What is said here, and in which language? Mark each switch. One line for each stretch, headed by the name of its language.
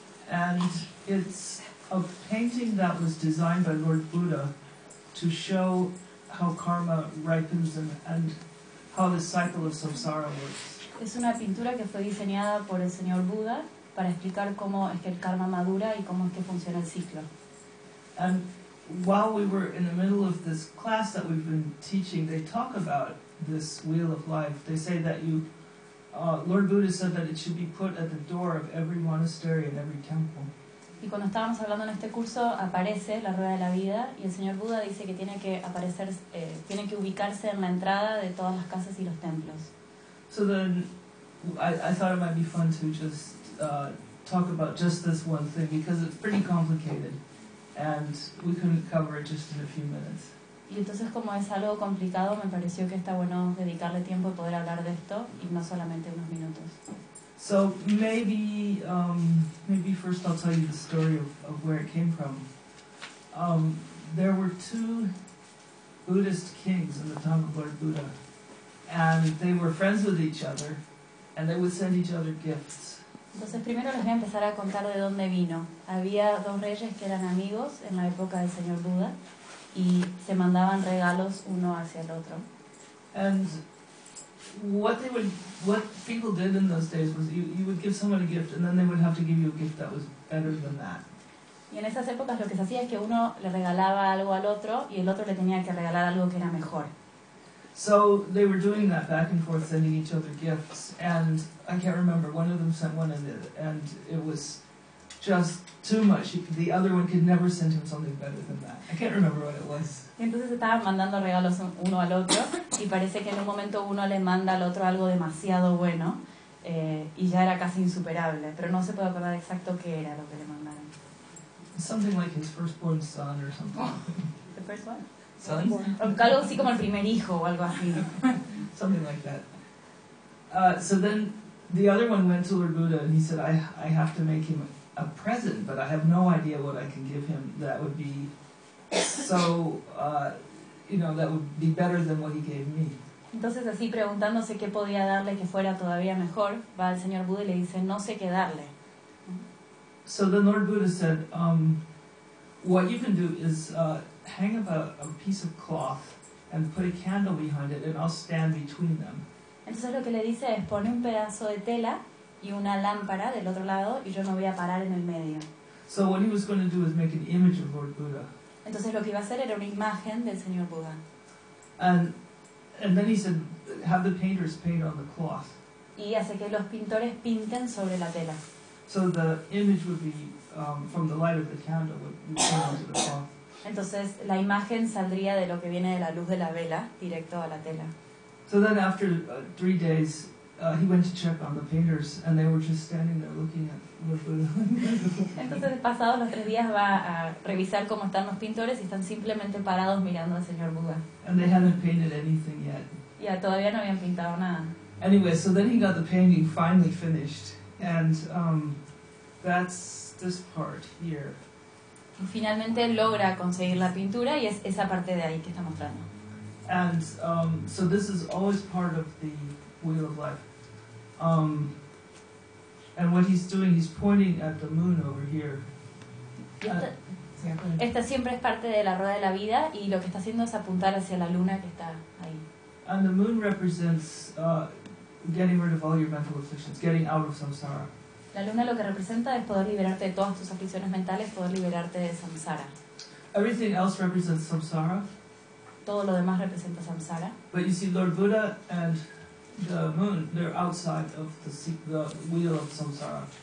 English: And it's a painting that was designed by Lord Buddha to show how karma ripens and how the cycle of samsara works.
Spanish: Es una pintura que fue diseñada por el señor Buda para explicar cómo es que el karma madura y cómo es que funciona el ciclo.
English: And while we were in the middle of this class that we've been teaching, they talk about this wheel of life. They say that Lord Buddha said that it should be put at the door of every monastery and every temple.
Spanish: Y cuando estábamos hablando en este curso, aparece la rueda de la vida, y el señor Buda dice que tiene que aparecer, tiene que ubicarse en la entrada de todas las casas y los templos.
English: So then, I thought it might be fun to just talk about just this one thing, because it's pretty complicated, and we couldn't cover it just in a few minutes.
Spanish: Y entonces, como es algo complicado, me pareció que está bueno dedicarle tiempo a poder hablar de esto y no solamente unos minutos.
English: So maybe first I'll tell you the story of where it came from. There were two Buddhist kings in the time of Lord Buddha, and they were friends with each other, and they would send each other gifts.
Spanish: Entonces primero les voy a empezar a contar de dónde vino. Había dos reyes que eran amigos en la época del señor Buda y se mandaban regalos uno hacia el otro.
English: And what people did in those days was you would give someone a gift and then they would have to give you a gift that was better than that.
Spanish: Y en esas épocas lo que se hacía es que uno le regalaba algo al otro y el otro le tenía que regalar algo que era mejor.
English: So they were doing that back and forth, sending each other gifts, and I can't remember, one of them sent one and it was just too much. The other one could never send him something better than that. I can't remember what it was.
Spanish: Y entonces estaban mandando regalos uno al otro, y parece que en un momento uno le manda al otro algo demasiado bueno, y ya era casi insuperable, pero no se puede acordar exacto qué era lo que le mandaron.
English: Something like his firstborn son or something. The first one? Son?
Spanish: Algo así como el primer hijo o algo así.
English: Something like that. So then the other one went to Lord Buddha and he said, I have to make him a present, but I have no idea what I can give him that would be that would be better than what he gave me.
Spanish: Entonces así preguntándose qué podía darle que fuera todavía mejor, va al señor Buda y le dice, no sé qué darle.
English: So then Lord Buddha said, what you can do is hang up a piece of cloth and put a candle behind it and I'll stand between them.
Spanish: Entonces lo que le dice es, pone un pedazo de tela y una lámpara del otro lado y yo me voy a parar en el medio.
English: So what he was going to do is make an image of Lord Buddha.
Spanish: Entonces lo que iba a hacer era una imagen del señor Buda.
English: And then he said, have the painters paint on the cloth.
Spanish: Y hace que los pintores pinten sobre la tela.
English: So the image would be from the light of the candle would turn onto the cloth.
Spanish: Entonces la imagen saldría de lo que viene de la luz de la vela directo a la tela.
English: So then after 3 days, he went to check on the painters, and they were just standing there looking at Lord Buddha.
Spanish: Entonces, pasados los 3 días, va a revisar cómo están los pintores y están simplemente parados mirando al señor Buda.
English: And they hadn't painted anything yet.
Spanish: Ya, todavía no habían pintado nada.
English: Anyway, so then he got the painting finally finished, and that's this part here.
Spanish: Y finalmente logra conseguir la pintura y es esa parte de ahí que está mostrando.
English: And so this is always part of the wheel of life. And what he's doing, he's pointing at the moon over here.
Spanish: Esta siempre es parte de la rueda de la vida y lo que está haciendo es apuntar hacia la luna que está ahí.
English: And the moon represents getting rid of all your mental afflictions, getting out of samsara.
Spanish: La luna lo que representa es poder liberarte de todas tus aflicciones mentales, poder liberarte de samsara.
English: Everything else represents samsara.
Spanish: Todo lo demás representa samsara.
English: But you see, Lord Buddha and the moon, they're outside of the wheel of samsara.